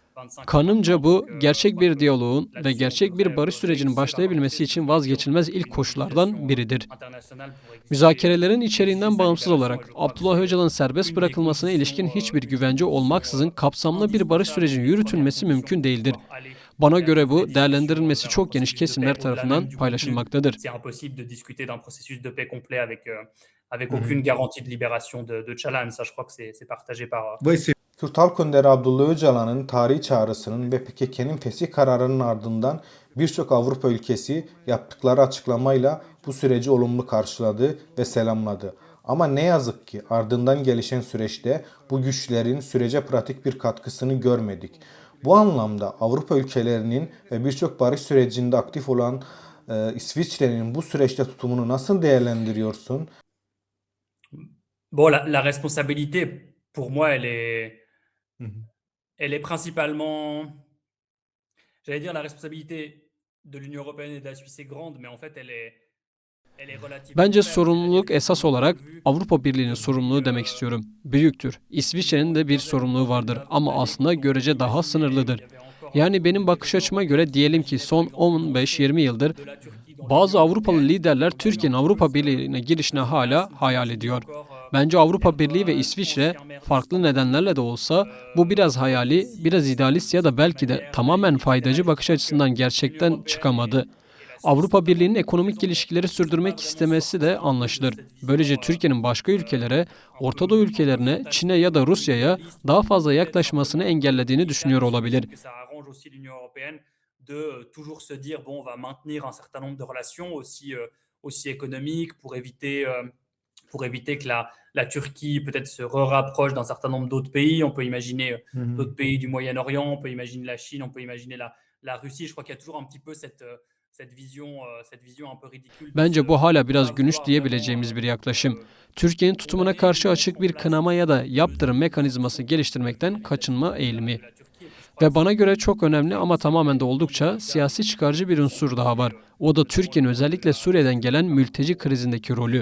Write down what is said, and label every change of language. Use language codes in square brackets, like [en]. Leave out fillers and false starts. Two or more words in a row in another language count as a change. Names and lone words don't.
[tr] Kanımca bu, gerçek bir diyaloğun ve gerçek bir barış sürecinin başlayabilmesi için vazgeçilmez ilk koşullardan biridir. Müzakerelerin içeriğinden bağımsız olarak Abdullah Öcalan'ın serbest bırakılmasına ilişkin hiçbir güvence olmaksızın kapsamlı bir barış sürecinin yürütülmesi mümkün değildir. Bana göre bu, değerlendirilmesi çok geniş kesimler tarafından paylaşılmaktadır. [fr] C'est impossible de discuter d'un processus de paix complet avec Mhm. aucune garantie de libération de Öcalan. Ça, je crois que c'est partagé par [tr] Vay se- Kürt Halk Önderi Abdullah Öcalan'ın tarihi çağrısının ve PKK'nın fesih kararının ardından birçok Avrupa ülkesi yaptıkları açıklamayla bu süreci olumlu karşıladı ve selamladı. Ama ne yazık ki ardından gelişen süreçte bu güçlerin sürece pratik bir katkısını görmedik. Bu anlamda Avrupa ülkelerinin ve birçok barış sürecinde aktif olan İsviçre'nin bu süreçte tutumunu nasıl değerlendiriyorsun? [fr] Bon, la responsabilité, pour moi, Mhm. elle est principalement, j'allais dire, la responsabilité de l'Union européenne et de la Suisse est grande, mais en fait, elle est relativement [tr] Bence [fr] faible. [tr] sorumluluk [fr] C'est-à-dire que [tr] esas [fr] quand on a [tr] olarak [fr] vu [tr] Avrupa Birliği'nin [fr] depuis, [tr] sorumluluğu demek istiyorum. Büyüktür. İsviçre'nin de bir sorumluluğu vardır ama aslında görece daha sınırlıdır. Yani benim bakış açıma göre diyelim ki son 15-20 yıldır bazı Avrupalı liderler Türkiye'nin Avrupa Birliği'ne girişine hala hayal ediyor. Bence Avrupa Birliği ve İsviçre farklı nedenlerle de olsa bu biraz hayali, biraz idealist ya da belki de tamamen faydacı bakış açısından gerçekten çıkamadı. Avrupa Birliği'nin ekonomik ilişkileri sürdürmek istemesi de anlaşılır. Böylece Türkiye'nin başka ülkelere, Orta Doğu ülkelerine, Çin'e ya da Rusya'ya daha fazla yaklaşmasını engellediğini düşünüyor olabilir. [fr] De toujours se dire bon, on va maintenir un certain nombre de relations aussi économiques pour éviter que la Turquie peut-être se rapproche d'un certain nombre d'autres pays. On peut imaginer Mhm. d'autres pays du Moyen-Orient, on peut imaginer la Chine, on peut imaginer la Russie. Je crois qu'il y a toujours un petit peu cette vision un peu ridicule. [tr] Bence bu hala biraz gülünç diyebileceğimiz bir yaklaşım. Türkiye'nin tutumuna karşı açık bir kınama ya da yaptırım mekanizması geliştirmekten kaçınma eğilimi. Ve bana göre çok önemli ama tamamen de oldukça siyasi çıkarcı bir unsur daha var. O da Türkiye'nin özellikle Suriye'den gelen mülteci krizindeki rolü.